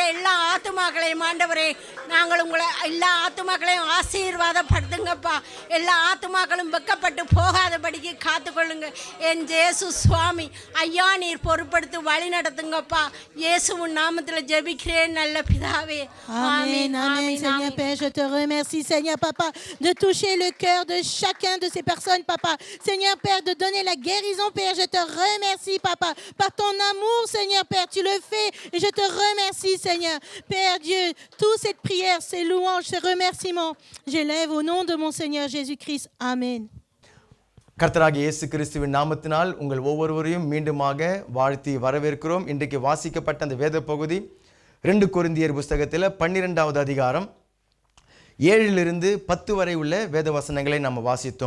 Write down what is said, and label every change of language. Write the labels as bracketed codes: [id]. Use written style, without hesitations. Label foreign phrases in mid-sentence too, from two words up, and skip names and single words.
[ta] எல்லா ஆத்துமாக்களையும் ஆண்டவரே நாங்கள் உங்களை எல்லா ஆத்துமாக்களையும் ஆசீர்வாதப்படுத்துங்கப்பா. எல்லா ஆத்துமாக்களும் வெக்கப்பட்டு போகாதபடிக்கு காத்துக்கொள்ளுங்க என் ஜேசு சுவாமி ஐயா. நீர் பொறுப்படுத்தி வழி நடத்துங்கப்பா. இயேசுவின் நாமத்தில் ஜெபிக்கிறேன் நல்ல பிதாவே. [fr] Amen, amen, Seigneur Père, je te remercie, Seigneur Papa, de toucher le cœur de chacun de ces personnes, Papa. Seigneur Père, de donner la guérison, Père, je te remercie, Papa. Par ton amour, Seigneur Père, tu le fais et je te remercie, Seigneur. Père Dieu, toute cette prière, ces louanges, ces remerciements, j'élève au nom de mon Seigneur Jésus-Christ. Amen. [ta] கர்த்தராகிய இயேசு கிறிஸ்துவின் நாமத்தினால் உங்கள் ஒவ்வொருவரையும் மீண்டுமாக வாழ்த்தி வரவேற்கிறோம். இன்றைக்கு வாசிக்கப்பட்ட அந்த வேத பகுதி 2 கொரிந்தியர் புஸ்தகத்தில் 12வது அதிகாரம் 7 to 10 வரை உள்ள வேத வசனங்களை நம்ம வாசித்தோம்.